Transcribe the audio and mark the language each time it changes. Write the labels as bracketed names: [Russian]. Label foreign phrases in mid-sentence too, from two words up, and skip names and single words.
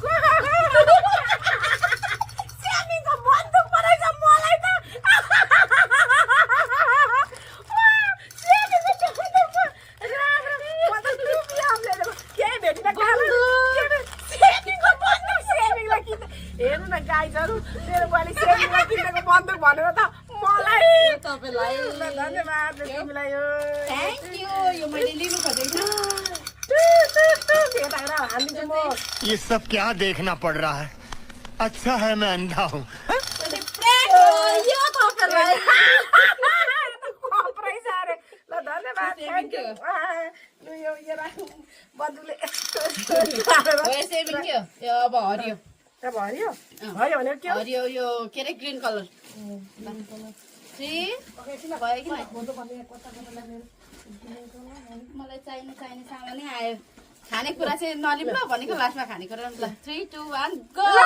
[Nepali] स्यामीको बन्दुक परेछ मलाई त हेर्नु न गाइजहरू मेरो बुहारी सेमिङलाई किनेको बन्दुक भनेर त मलाई तपाईलाई धन्यवाद तिमीलाई [English] thank you [Nepali] यो मैले लिनु खोजेको [Hindi] ये सब क्या देखना पड़ रहा है अच्छा है मैं अंधा हूँ [Nepali] यो तपाईलाई ल धन्यवाद [English] thank you [Nepali] यो राखौँ बन्दुकले हो सेमिङ थियो यो अब हरियो अब हरियो हरियो भनेको के हो हरियो यो के अरे [English] green colour [Nepali] 3 भयो कि मलाई चाहिने सामानै आयो खानेकुरा चाहिँ नलिम ल भनेको लास्टमा खानेकुरा ल 3 2 1 गो